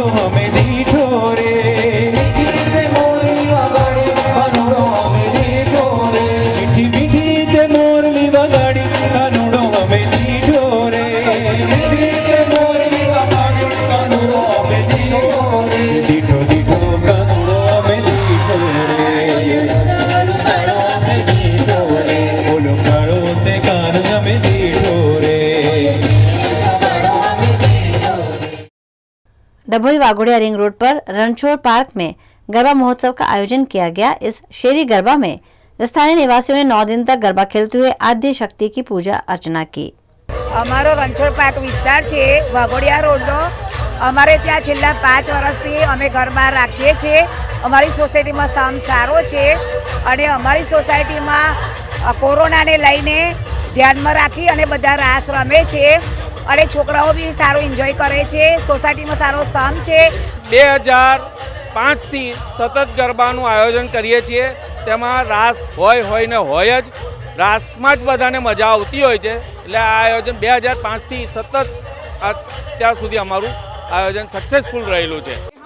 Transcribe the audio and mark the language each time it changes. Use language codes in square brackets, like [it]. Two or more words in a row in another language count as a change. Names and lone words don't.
[gu] હમે નીઠો રે મીઠી તે મોરલી વગાડી કાનૂડો હમે નીઠો રે મીઠી મીઠી તે મોરલી વગાડી કાનૂડો હમે નીઠો રે મીઠી તે મોરલી વગાડી કાનૂડો હમે નીઠો રે નીઠો નીઠો કાનૂડો હમે નીઠો રે બોલો કાડો તે કાન હમે નીઠો રે। [hi] डभोई वाघोड़िया रिंग रोड पर रणछोड़ पार्क में गरबा महोत्सव का आयोजन किया गया। इस शेरी गरबा में स्थानीय निवासियों ने 9 दिन तक गरबा खेलते हुए आद्य शक्ति की पूजा अर्चना की। [gu] અમારો રણછોડ પાર્ક વિસ્તાર છે વાઘોડિયા રોડ નો અમારે ત્યાં છેલ્લા 5 વર્ષથી અમે ગરબા રાખીએ છીએ। અમારી સોસાયટી મેં સામ સારો છે અને અમારી સોસાયટી મેં કોરોના ને લઈને ધ્યાન મેં રાખી અને બધા રાસ રમે છે અને છોકરાઓ ભી સારો એન્જૉય કરે છે। સોસાયટી મેં સારો સામ છે। 2005 થી સતત ગરબાનું આયોજન કરીએ છીએ। તેમાં રાસ હોય ને હોય જ રાસમાં જ બધાને મજા આવતી હોય છે। એટલે આ આયોજન 2005 થી સતત અત્યાર સુધી અમારું આયોજન સક્સેસફુલ રહેલું છે।